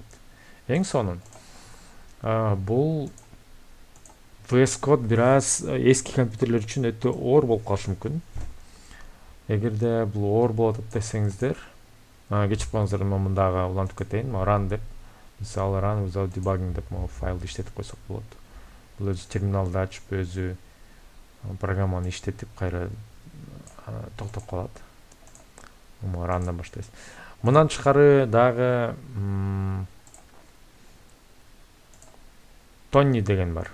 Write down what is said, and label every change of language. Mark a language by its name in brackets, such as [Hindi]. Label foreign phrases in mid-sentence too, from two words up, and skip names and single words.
[Kyrgyz] Эң сонун. Бул VS Code бир аз эски компьютерлер үчүн өтө оор болуп калышы мүмкүн. Эгерде бул оор болот деп десеңиздер, кечирип коюңуздар, мен мындагы улантып кетейин. Run деп, мисалы [English] run without debugging [Kyrgyz] деп файлды иштетип койсок болот. Бул өзү терминалды ачып, өзү программаны иштетип, кайра токтоп калат. Run'дан баштайсыз. Мындан тышкары дагы Tony деген бар.